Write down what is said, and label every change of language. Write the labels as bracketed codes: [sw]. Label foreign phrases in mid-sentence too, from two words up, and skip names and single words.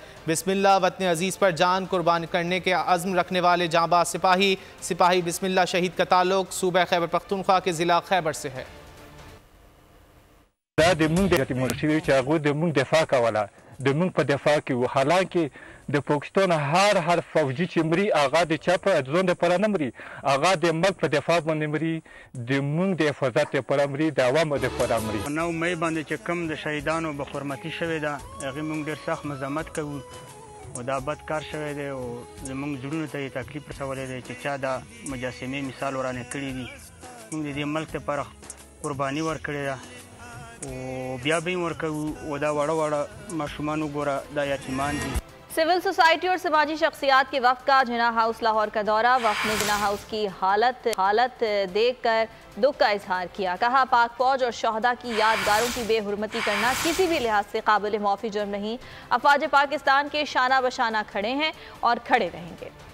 [ur] بسم اللہ، وطن عزیز پر جان قربان کرنے کے عزم رکھنے والے جانباز سپاہی بسم اللہ شہید کا تعلق صوبہ خیبر پختونخوا کے ضلع خیبر سے ہے. [ps] हालांकि د پاکستان هر فوجي چې مري هغه د چا په ځون لپاره نه مري، هغه د ملک په دفاع باندې مري، د موږ د حفاظت لپاره مري، د عوامو لپاره مري. 9 مئی باندې چې کم د شهیدانو بخورمتي شوې ده، هغه موږ ډېر سخت مزاحمت کوو او دا بد کار شوی دی او زموږ زړونو ته یې تکلیف رسولی دی چې چا دا مجسمې مثال ورانې کړي دي. موږ د دې ملک لپاره قرباني ورکړې ده او بیا به یې ورکوو او دا واړه ماشومان وګوره دا یتیمان دي. [en] civil society [ur] اور سماجی شخصیات کے وفد کا جناح ہاؤس لاہور کا دورہ. وفد نے جناح ہاؤس کی حالت دیکھ کر دکھ کا اظہار کیا. کہا پاک فوج اور شہداء کی یادگاروں کی بے حرمتی کرنا کسی بھی لحاظ سے قابل معافی جرم نہیں. افواج پاکستان کے شانہ بشانہ کھڑے ہیں اور کھڑے رہیں گے.